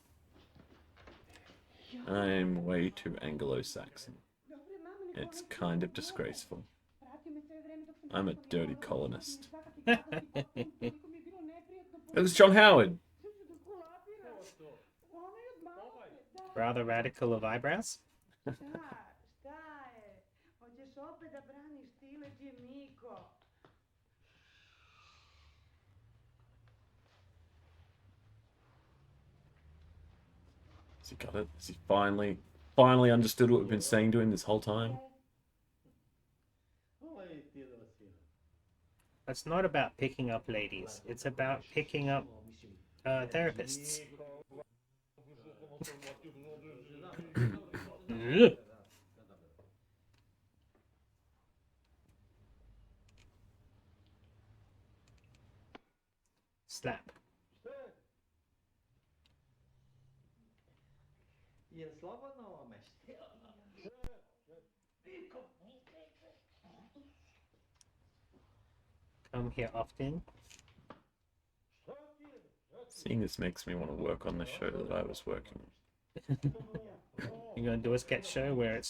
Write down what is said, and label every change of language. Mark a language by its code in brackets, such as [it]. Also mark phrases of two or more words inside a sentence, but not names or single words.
[en] I'm way too Anglo-Saxon. It's kind of disgraceful. I'm a dirty colonist. It was John Howard. Rather radical of eyebrows. [sr] Šta je? Hoćeš opet da braniš Tileđe Miko? [en] Has he got it? Has he finally understood what we've been saying to him this whole time? It's not about picking up ladies. It's about picking up therapists. Slap. [sr] Je slobodno ovome? [en] Come here often. Seeing this makes me want to work on the show that I was working on. You're gonna do a sketch show where it's